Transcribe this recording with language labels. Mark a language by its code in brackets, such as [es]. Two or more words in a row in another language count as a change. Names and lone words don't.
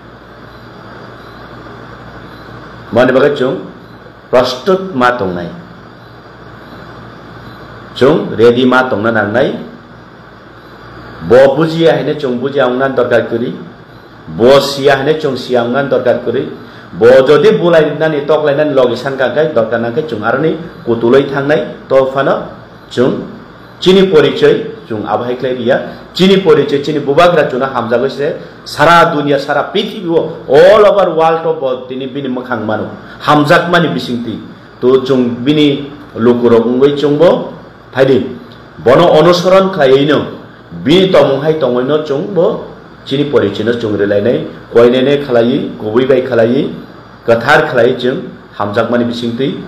[brx] माने बागै जों प्रस्तुत मा तंनाय जों रेडी मा तंना नांनाय ब बुजिया हैने जों बुजिया आंनान दरकार करि ब सिया हैने जों सिया आंनान दरकार करि ब जदि बुलायनानै तकलायनानै लगिसान कांखाय दरकार नांखाय जों आरो नै कुतुलै थांनाय तफानो जों चिनि परिचय जों आबहायख्लाय रिया चिनि परिचय चिनि बुबाग्रा जोना हामजागैसे सारा दुनिया सारा पृथ्वी [en] all over world of [brx] दिनि बिनि मखां मानो हामजाक मानि बिसिंति तो जों बिनि लुकुरगुंगै जोंबो फाइदि बनो अनुसरण खायैनो बिनि तमुहाय तंगैनो जोंबो चिनि परिचयनो जों रिलायनाय कयनेने खालायै गुबैबाय खालायै गोथार खालायै जों हामजाक मानि बिसिंति